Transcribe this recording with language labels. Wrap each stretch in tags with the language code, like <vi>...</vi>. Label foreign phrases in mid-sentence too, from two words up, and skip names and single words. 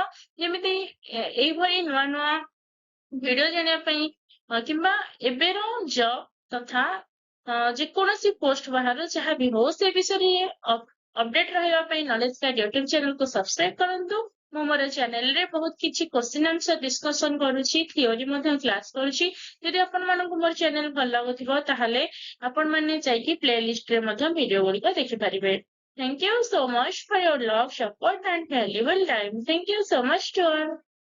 <or>ଯେମିତି ଏଇଭଳି ନୂଆ ନୂଆ ଭିଡିଓ ଜାଣିବା ପାଇଁ କିମ୍ବା ଏବେର ଜବ୍ ତଥା ଯେକୌଣସି ପୋଷ୍ଟ ବାହାରୁ ଯାହା ବି ହଉ ସେ ବିଷୟରେ ଅପଡେଟ ରହିବା ପାଇଁ ନଲେଜ ଗାର୍ଡ</or> <en>YouTube channelକୁ</en> <or>ସବସ୍କ୍ରାଇବ କରନ୍ତୁ। ମୁଁ ମୋର ଚ୍ୟାନେଲରେ ବହୁତ କିଛି</or> <en>question answer discussion</en> <or>କରୁଛି, ଥିଓରି ମଧ୍ୟ କ୍ଲାସ କରୁଛି। ଯଦି ଆପଣମାନଙ୍କୁ ମୋର ଚ୍ୟାନେଲ ଭଲ ଲାଗୁଥିବ ତାହେଲେ ଆପଣମାନେ ଯାଇକି</or> <en>play listରେ</en> <or>ମଧ୍ୟ ଭିଡିଓ ଗୁଡିକ ଦେଖିପାରିବେ।</or> <en>Thank you so much for your love, support and valuable time. Thank you so much to all.</en>